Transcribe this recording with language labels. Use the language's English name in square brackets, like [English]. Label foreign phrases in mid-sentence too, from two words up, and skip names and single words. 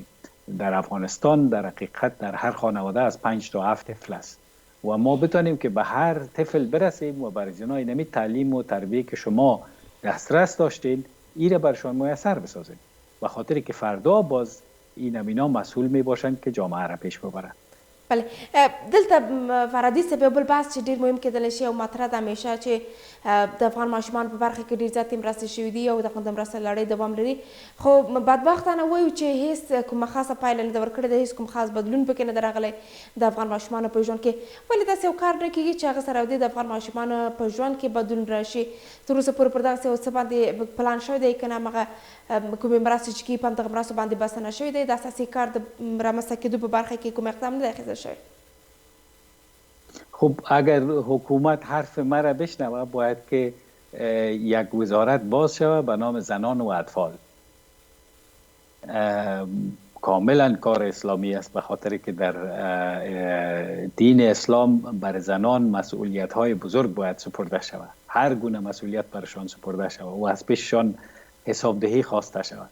[Persian] در افغانستان در حقیقت در هر خانواده از 5 تا 7 طفل است و ما بتونیم که به هر طفل برسیم و برای اینا اینمی تعلیم و تربیه که شما دسترس داشتین ایره برشان میسر بسازیم، به خاطر که فردا باز اینا مسئول می باشند که جامعه را پیش ببرند. بله. [Pashto] دلته فرادي صاحب یو بل بحث چې ډېر مهم کېدلی شي او مطرح ده همیشه چې د افغان ماشومانو په برخه کې ډېر زیاتې مرستې شوي دي او دغه د مرستې لړۍ دوام لري، خو بدبختانه وایو چې هیڅ کومه خاصه پایله نه ده ورکړې ده، هیڅ کوم خاص بدلون پکې نه ده راغلی د افغان ماشومانو په ژوند کې. ولې داسې یو کار نه کېږي چې هغه سره د افغان ماشومانو په ژوند کې بدلون راشي؟ تر اوسه پورې پر دغسې یو څه باندې پلان شوی دی که نه همغه کومې مرستې چې کېږي په همدغه مرستو باندې بسنه نه شوې دی؟ د اساسي کار د رامنځته کېدو په برخه کې کوم اقدام نه دی اخیستل شوی؟ [Persian] خب اگر حکومت حرف مرا بشنوه باید که یک وزارت باز شود به نام زنان و اطفال. کاملا کار اسلامی است، به خاطر که در دین اسلام بر زنان مسئولیت های بزرگ باید سپرده شود، هر گونه مسئولیت برشان سپرده شود و از پیششان حسابدهی خواسته شود.